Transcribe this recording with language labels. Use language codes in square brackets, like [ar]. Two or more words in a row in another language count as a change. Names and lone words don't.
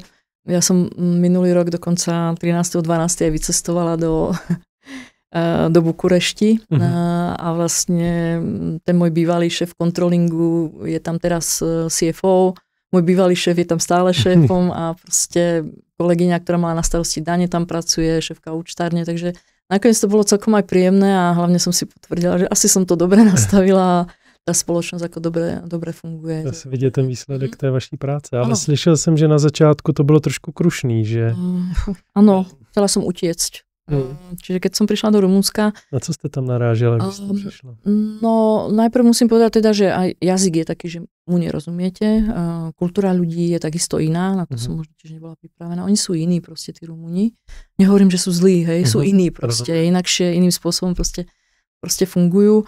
[sk] Ja som minulý rok dokonca 13.12. aj vycestovala do Bukurešti a vlastne ten môj bývalý šéf kontrolingu je tam teraz CFO. Môj bývalý šéf je tam stále šéfom a proste kolegyňa, ktorá mala na starosti dane, tam pracuje, šéfka účtárne, takže nakoniec to bolo celkom aj príjemné a hlavne som si potvrdila, že asi som to dobre nastavila a tá spoločnosť ako dobre funguje. [cs] Zase vidět ten výsledek té vaší práce, ale slyšel jsem, že na začátku to bylo trošku krušný, že... [sk] Áno, chcela som utiecť. Čiže keď som prišla do Rumunska... [cs] Na co ste tam narážali, když ste prišla? [sk] No, najprv musím povedať teda, že aj jazyk je taký, že mu nerozumiete. Kultúra ľudí je takisto iná, na to som možno tiež nebola pripravená. Oni sú iní proste, tí Rumúni. Nehovorím, že sú zlí, hej, sú iní proste, inakšie, iným spôsobom proste fungujú.